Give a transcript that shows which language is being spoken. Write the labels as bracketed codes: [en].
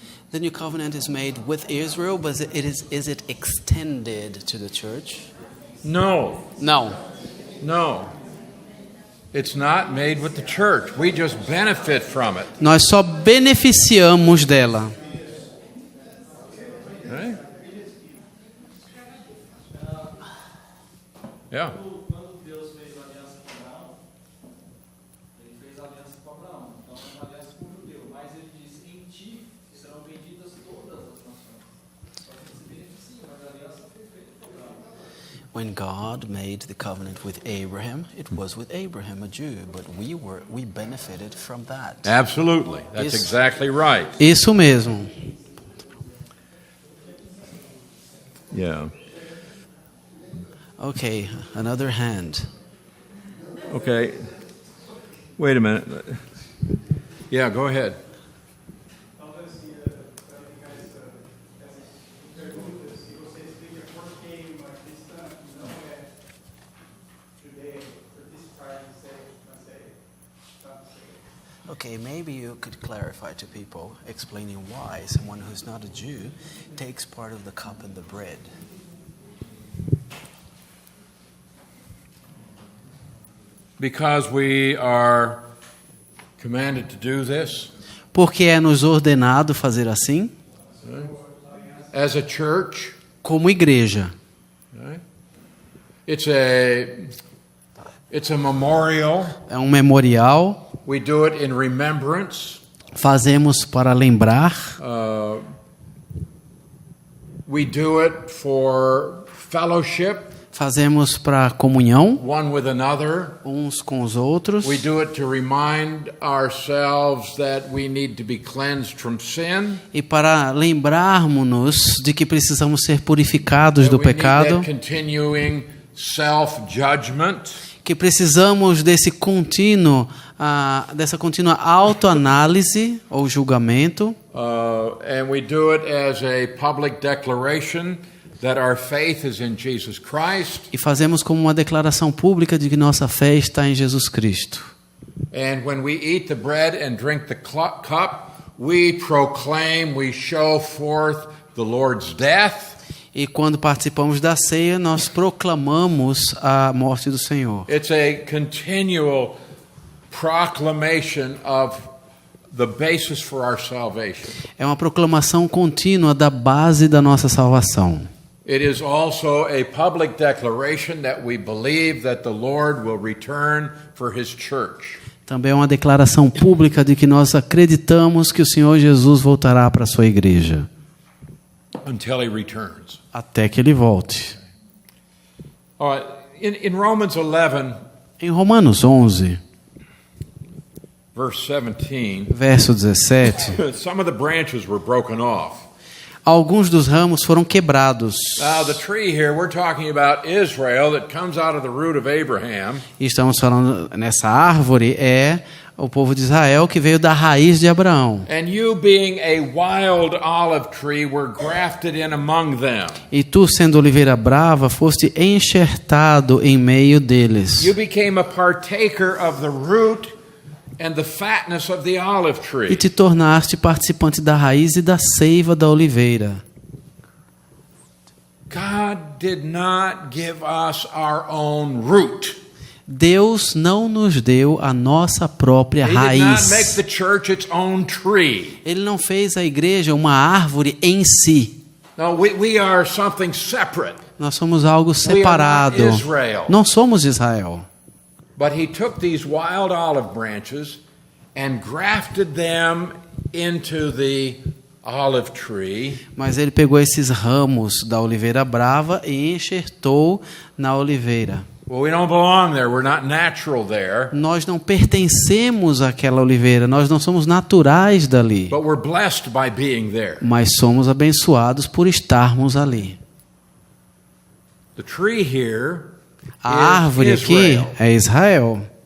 [en] The new covenant is made with Israel, but is it extended to the church? No, [pt] Não. [en] no. It's not made with the church. We just benefit from it. [pt] Nós só beneficiamos dela. [en] Right? Yeah. [pt] Quando Deus fez a aliança com Abraão, ele fez a aliança com Abraão. Então é uma aliança com o judeu. Mas ele disse: em ti serão benditas todas as nações. Só que se beneficia, mas a aliança foi feita com Abraão. [en] When God made the covenant with Abraham, it was with Abraham, a Jew, but we benefited from that. Absolutely. That's Yes. exactly right. [pt] Isso mesmo. [en] Yeah. Okay, another hand. Okay. Wait a minute. Yeah, go ahead. [pt] Talvez essas perguntas que você explica por que uma cristã não é judaica, por [en] this part to say, not say, [pt] not say. [en] Okay, maybe you could clarify to people, explaining why someone who's not a Jew takes part of the cup and the bread. Because we are commanded to do this [pt] Porque é nos ordenado fazer assim, [en] as a church. [pt] como igreja. [en] Right? It's a memorial. [pt] É um memorial, [en] We do it in remembrance. [pt] fazemos para lembrar, [en] We do it for fellowship, [pt] fazemos para comunhão [en] one with another. [pt] uns com os outros, [en] We do it to remind ourselves that we need to be cleansed from sin. [pt] e para lembrarmos-nos de que precisamos ser purificados [en] That [pt] do [en] we need [pt] pecado, [en] that continuing self-judgment. [pt] que precisamos dessa contínua autoanálise ou julgamento, [en] And we do it as a public declaration that our faith is in Jesus Christ. [pt] e fazemos como uma declaração pública de que nossa fé está em Jesus Cristo. [en] And when we eat the bread and drink the cup, we proclaim, we show forth the Lord's death. [pt] E quando participamos da ceia, nós proclamamos a morte do Senhor. [en] It's a continual proclamation of the basis for our salvation. [pt] É uma proclamação contínua da base da nossa salvação. [en] It is also a public declaration that we believe that the Lord will return for his church. [pt] Também é uma declaração pública de que nós acreditamos que o Senhor Jesus voltará para a sua igreja, [en] Until he returns. [pt] até que ele volte. [en] All right. In Romans 11, [pt] Em Romanos 11, [en] verse 17, [pt] verso 17, [en] some of the branches were broken off. [pt] alguns dos ramos foram quebrados. [en] Now, the tree here, we're talking about Israel that comes out of the root of Abraham. [pt] E estamos falando nessa árvore é o povo de Israel que veio da raiz de Abraão. [en] And you, being a wild olive tree, were grafted in among them. [pt] E tu, sendo oliveira brava, foste enxertado em meio deles. [en] You became a partaker of the root and the fatness of the olive [pt] E [en] tree. [pt] te tornaste participante da raiz e da seiva da oliveira. [en] God did not give us our own root. [pt] Deus não nos deu a nossa própria [en] He did not make [pt] raiz. [en] the church its own tree. [pt] Ele não fez a igreja uma árvore em si. [en] No, we are something separate. Nós somos algo separado. We are not Israel. Não somos Israel. But he took these wild olive branches and grafted them into the olive tree. Mas ele pegou esses ramos da oliveira brava e enxertou na oliveira. Well, we don't belong there. We're not natural there. [pt] Nós não pertencemos àquela oliveira, nós não somos naturais dali, [en] But we're blessed by being there. [pt] mas somos abençoados por estarmos ali. [en] The tree here [pt] A árvore [en] is [pt] aqui [en] Israel. [pt] é Israel.